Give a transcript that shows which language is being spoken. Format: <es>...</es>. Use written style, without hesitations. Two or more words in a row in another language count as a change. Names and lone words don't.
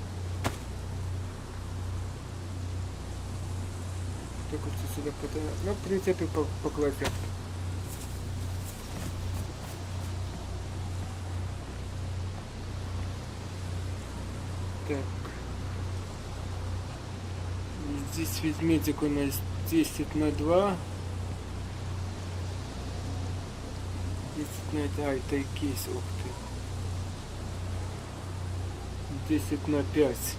<uk>Так ось сюди подає. Ну, в принципі, покладемо. Так.</uk> <ru>Здесь ведмедик у нас 10/2. 10/2. А, это и кейс, ух ты. 10/5.</ru>